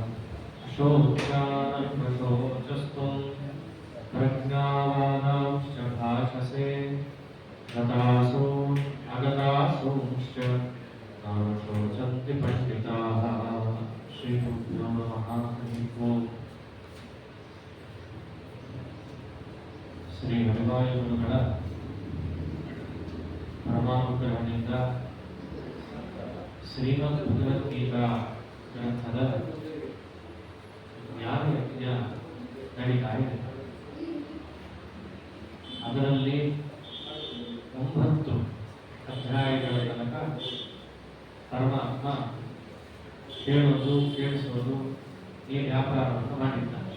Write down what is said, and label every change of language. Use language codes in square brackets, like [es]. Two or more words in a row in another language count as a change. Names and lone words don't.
[sa] अशोच्यानर्वशोचस्त्वं प्रज्ञावादांश्च भाषसे गतासु अगतासूंश्च नाम शोचन्ति पण्डिताः श्रीगुरुभ्यो नमः हरिः ओम् [kn] ಶ್ರೀ ಹರಿವಾಯ ಗುರುಗಳ ಪರಮಾನುಗ್ರಹದಿಂದ ಶ್ರೀಮದ್ ಭಗವದ್ಗೀತಾ ಗ್ರಂಥದ ಜ್ಞಾನಯಜ್ಞ ನಡೀತಾ ಇದೆ. ಅದರಲ್ಲಿ 9 ಅಧ್ಯಾಯಗಳ ತನಕ ಪರಮಾತ್ಮ ಕೇಳೋದು ಕೇಳಿಸೋದು ಈ ವ್ಯಾಪಾರವನ್ನು ಮಾಡಿದ್ದಾನೆ.